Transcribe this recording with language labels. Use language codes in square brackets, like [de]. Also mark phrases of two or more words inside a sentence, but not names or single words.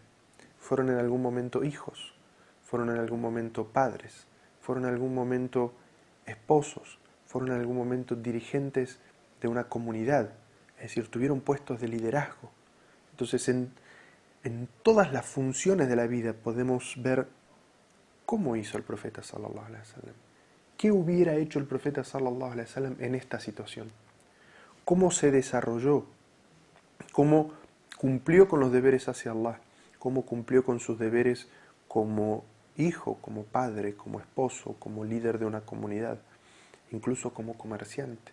[es] Fueron en algún momento hijos, fueron en algún momento padres, fueron en algún momento esposos, fueron en algún momento dirigentes de una comunidad, es decir, tuvieron puestos de liderazgo. Entonces, en todas las funciones de la vida podemos ver cómo hizo el profeta [ar] صلى الله عليه وسلم. [es] ¿Qué hubiera hecho el profeta [ar] صلى الله عليه وسلم [es] en esta situación? ¿Cómo se desarrolló? ¿Cómo cumplió con los deberes hacia Allah? ¿Cómo cumplió con sus deberes como hijo, como padre, como esposo, como líder de una comunidad, incluso como comerciante?